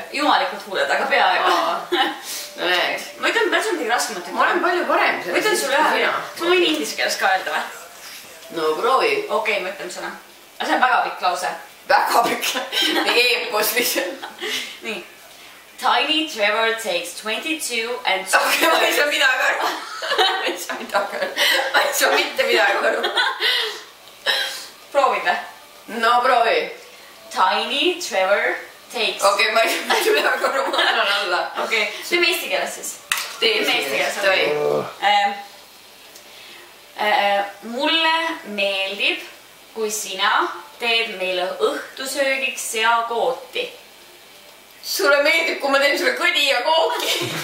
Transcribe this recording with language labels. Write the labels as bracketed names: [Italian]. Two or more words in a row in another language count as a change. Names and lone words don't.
[Estonian] Jumalikud huuled, aga peaaegu. No näed. Ma ütlen, et sul midagi raskemat. Ma olen palju parem. Ma ütlen sulle ühe. Ma võin inglise keeles ka öelda või? No proovi. Okei, ma ütlen sulle. See on väga pikk lause. Väga pikk. Eepos lihtsalt. Nii. [English] Tiny Trevor takes 22 and... [Estonian] Okei, ma ei saa midagi aru. Ma ei saa mitte midagi aru. Proovid või? No proovi. [English] Tiny Trevor takes... [Estonian] Okei, ma ei saa mitte midagi aru, ma annan alla. Okei, teeme eesti keeles siis. Teeme eesti keeles, okei. Mulle meeldib, kui sina teed meile õhtusöögiks seakooti. Sulle meeldib, kui ma teen sulle kõdi ja kooki.